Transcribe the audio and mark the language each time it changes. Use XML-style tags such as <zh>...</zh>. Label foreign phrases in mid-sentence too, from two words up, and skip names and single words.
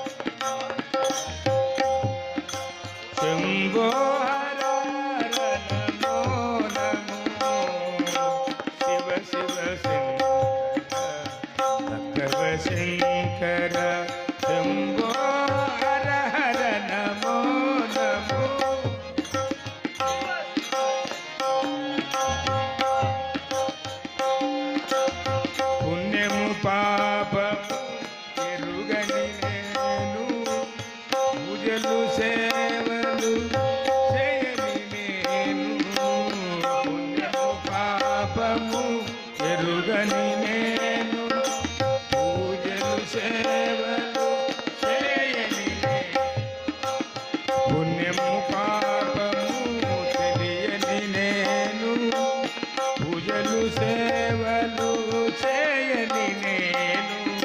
<sa>शम्भो शंकर शंभो हर हर नमो नमो</sa> <te>పుణ్యము పాపము ఎరుగని నేను పూజలు సేవలు చేయని నేను పుణ్యము పాపము ఎరుగని నేను సేవలు చేయని పుణ్యము పాపము తెలియని నేను పూజలు సేవలు చేయని నేను</te>